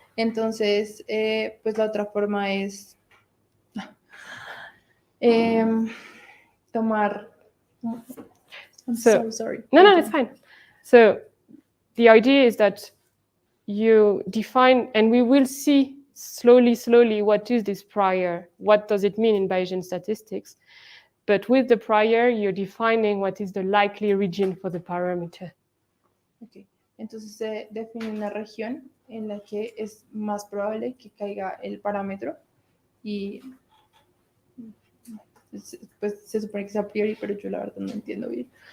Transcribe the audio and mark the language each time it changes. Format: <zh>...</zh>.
<es>Entonces, pues la otra forma es tomar.</es> <en>I'm so sorry. No, it's fine. So the idea is that you define, and we will see slowly what is this prior, what does it mean in Bayesian statistics. But with the prior, you're defining what is the likely region for the parameter. Okay.</en> <es>Entonces se define una región en la que es más probable que caiga el parámetro y pues se supone que sea a priori, pero yo la verdad no entiendo bien.</es>